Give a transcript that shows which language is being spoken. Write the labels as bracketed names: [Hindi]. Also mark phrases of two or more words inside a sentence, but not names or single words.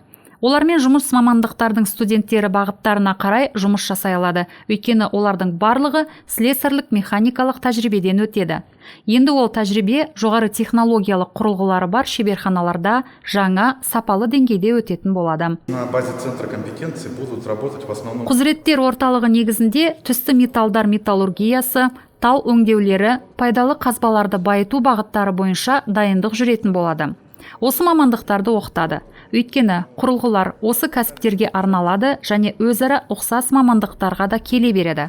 [Kazakh] Олармен жұмыс мамандықтардың студенттері бағыттарына қарай жұмыс жасай алады, өйткені олардың барлығы слесарлық механикалық тәжірибеден өтеді. Енді ол тәжірибе жоғары технологиялық құрылғылары бар шеберханаларда жаңа сапалы деңгейде өтетін болады. [Russian] На базе центра компетенции будут работать в основном. [Kazakh] Құзыреттер орталығы негізінде түсті металдар металлургиясы, тау өңдеулері, пайдалы қазбаларды байыту бағыттары бойынша дайындық жүретін болады. Осы мамандықтарды оқытады. Өйткені құрылғылар осы кәсіптерге арналады және өзара ұқсас мамандықтарға да келе береді.